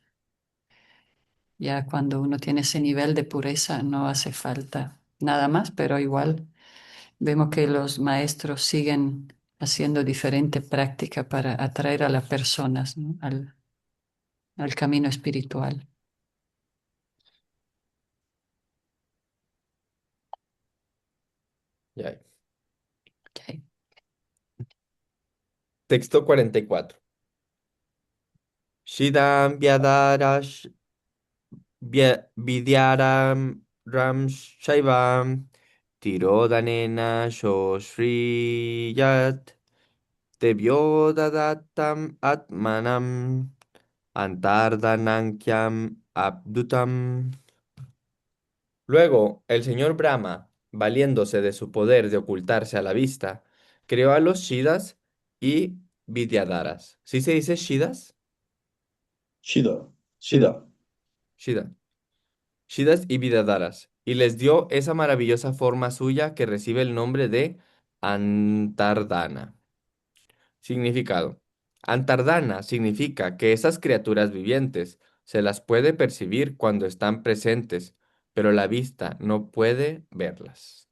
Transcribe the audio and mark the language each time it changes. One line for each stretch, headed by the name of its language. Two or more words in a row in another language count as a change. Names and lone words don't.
Spanish: Ya cuando uno tiene ese nivel de pureza no hace falta nada más, pero igual vemos que los maestros siguen haciendo diferente práctica para atraer a las personas, ¿no? al camino espiritual. Ya. Ok. Texto 44.
Sanskrit: Shidam Vyadarash Vidyaram Ram Shaivam Tirodanena Shoshriyat Tebyo Dadatam Atmanam Antardanankyam Abdutam.
Spanish: Luego, el señor Brahma, valiéndose de su poder de ocultarse a la vista, creó a los Shidas y Vidyadharas. ¿Sí se dice Shidas? Shida, Shida. Shida. Shida. Shidas y Vidyadharas. Y les dio esa maravillosa forma suya que recibe el nombre de Antardana. Significado. Antardana significa que esas criaturas vivientes se las puede percibir cuando están presentes, pero la vista no puede verlas.